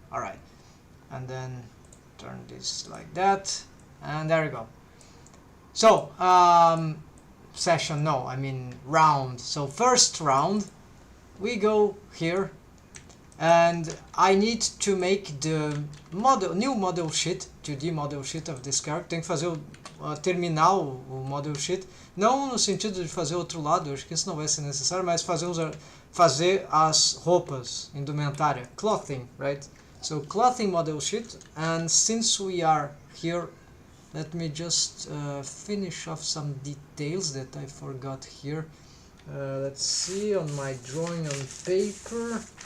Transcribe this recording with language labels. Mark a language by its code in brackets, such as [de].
[en] All right, and then turn this like that, and there you go. So session, no, I mean round. So first round, we go here, and I need to make the model, new model sheet, 2D model sheet of this character. [pt] Tem que fazer terminar o model sheet, não no sentido de fazer outro lado, eu acho que isso não vai ser necessário, mas fazer as roupas, indumentária, [en] clothing, right? So clothing model sheet, and since we are here, let me just finish off some details that I forgot here. Let's see, on my drawing on paper.